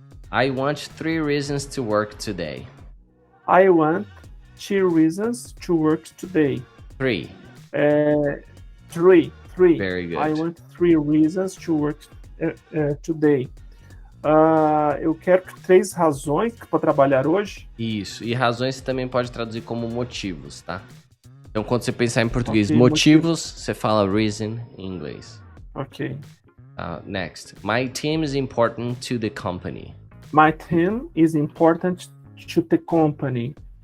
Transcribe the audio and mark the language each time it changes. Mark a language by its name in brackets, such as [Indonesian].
[English] I want 3 reasons to work today. I want 3 reasons to work today. 3. 3. Very good. I want 3 reasons to work today. [Portuguese] Eu quero 3 razões para trabalhar hoje. Isso. E razões você também pode traduzir como motivos, tá? Então, quando você pensar em português, motivos, você fala reason em inglês. Ok. [English] Next. My team is important to the company. My team is important to the company.